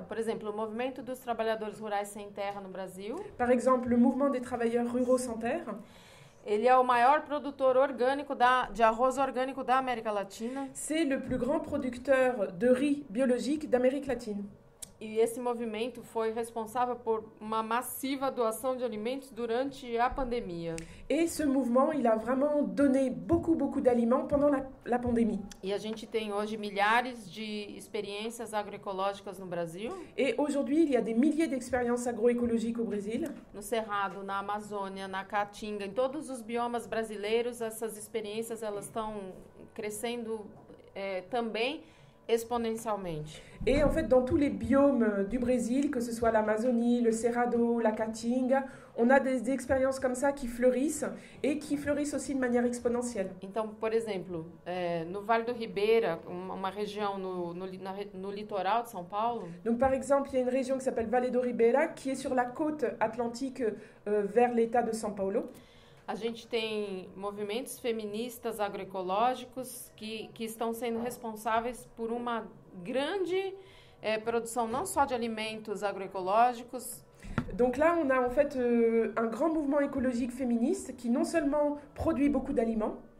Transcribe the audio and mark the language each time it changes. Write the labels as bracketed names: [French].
[Portuguese] Por exemplo, o movimento dos trabalhadores rurais sem terra no Brasil. [French] Par exemple, le mouvement des travailleurs ruraux sans terre. [Portuguese] Ele é o maior produtor orgânico de arroz orgânico da América Latina. [French] C'est le plus grand producteur de riz biologique d'Amérique latine. [Portuguese] E esse movimento foi responsável por uma massiva doação de alimentos durante a pandemia. [French] Et ce mouvement, il a vraiment donné beaucoup d'aliments pendant la pandémie. [Portuguese] E a gente tem hoje milhares de experiências agroecológicas no Brasil. [French] Et aujourd'hui, il y a des milliers d'expériences agroécologiques au Brésil. [Portuguese] No Cerrado, na Amazônia, na Caatinga, em todos os biomas brasileiros, essas experiências elas estão crescendo também exponentiellement. [French] Et en fait, dans tous les biomes du Brésil, que ce soit l'Amazonie, le Cerrado, la Caatinga, on a des expériences comme ça qui fleurissent et qui fleurissent aussi de manière exponentielle. [Portuguese] Então, por exemplo, no Vale do Ribeira, uma região no litoral de São Paulo. [French] Donc, par exemple, il y a une région qui s'appelle Vale do Ribeira, qui est sur la côte atlantique vers l'état de São Paulo. [Portuguese] A gente tem movimentos feministas agroecológicos que estão sendo responsáveis por uma grande produção não só de alimentos agroecológicos. [French] Donc là, on a en fait un grand mouvement écologique féministe qui non seulement produit beaucoup d'aliments,